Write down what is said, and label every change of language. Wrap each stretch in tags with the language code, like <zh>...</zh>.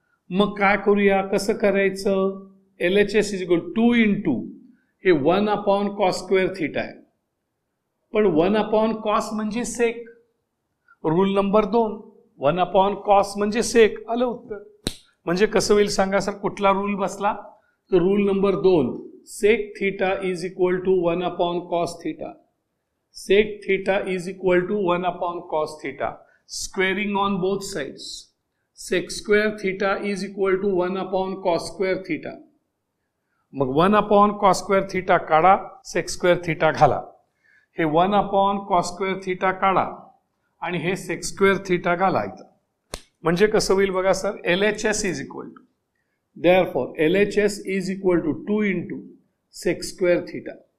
<mr>मग काय करूया, कसं करायचं.</mr> <en>LHS is equal 2 into</en> <mr>हे 1 अपॉन कॉस स्क्वेअर थिटा आहे, पण 1 अपॉन कॉस म्हणजे सेक. रूल नंबर 2, 1 अपॉन कॉस म्हणजे सेक. आलं उत्तर. म्हणजे कसं होईल सांगा सर, कुठला रूल बसला, तर rule number 2,</mr> <en>Sec theta is equal to 1 upon cos theta. Sec theta is equal to 1 upon cos theta. Squaring on both sides. Sec square theta is equal to 1 upon cos square theta.</en> <mr>मग 1 upon cos square theta काढा, sec square theta घाला. हे 1 upon cos square theta काढा आणि हे sec square theta घाला इथं. म्हणजे कसं होईल बघा sir,</mr> <en>LHS is equal to, therefore LHS is equal to 2 into sec square theta.</en>